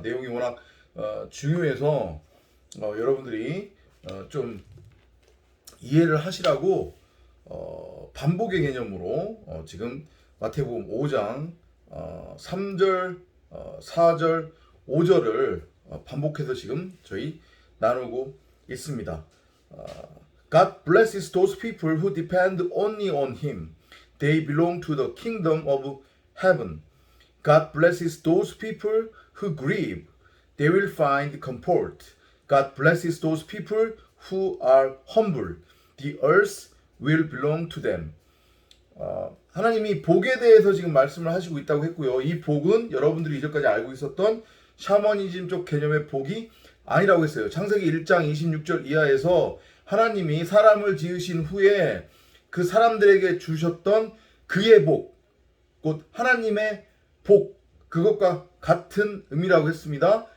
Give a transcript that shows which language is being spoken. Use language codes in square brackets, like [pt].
[ko] 내용이 워낙 중요해서 여러분들이 좀 이해를 하시라고 반복의 개념으로 지금 마태복음 5장 3절, 4절, 5절을 반복해서 지금 저희 나누고 있습니다. [en] God blesses those people who depend only on Him. They belong to the kingdom of heaven. God blesses those people who grieve. They will find comfort. God blesses those people who are humble. The earth will belong to them. [ko] 하나님이 복에 대해서 지금 말씀을 하시고 있다고 했고요. 이 복은 여러분들이 이전까지 알고 있었던 샤머니즘 쪽 개념의 복이 아니라고 했어요. 창세기 1장 26절 이하에서 하나님이 사람을 지으신 후에 그 사람들에게 주셨던 그의 복, 곧 하나님의 복, 그것과 같은 의미라고 했습니다.